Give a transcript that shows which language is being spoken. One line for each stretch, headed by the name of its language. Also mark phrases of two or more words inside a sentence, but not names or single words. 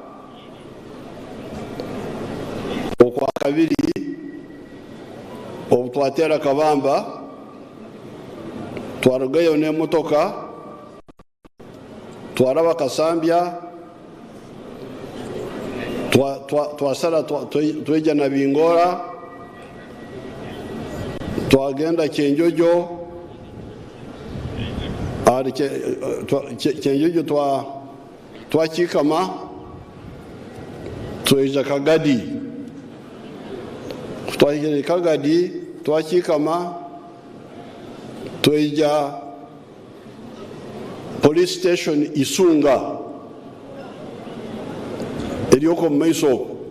Tooro: okwa kabiri obutwatera kabamba twarugayo n'emotoka twaraba kasambya twasara tweja na bingora twagenda Kyenjojo ari Kyenjojo twakikama tweja Kagadi twagenda Kagadi twakikama Tweja
English: police station
Tooro: Isunga elioko maiso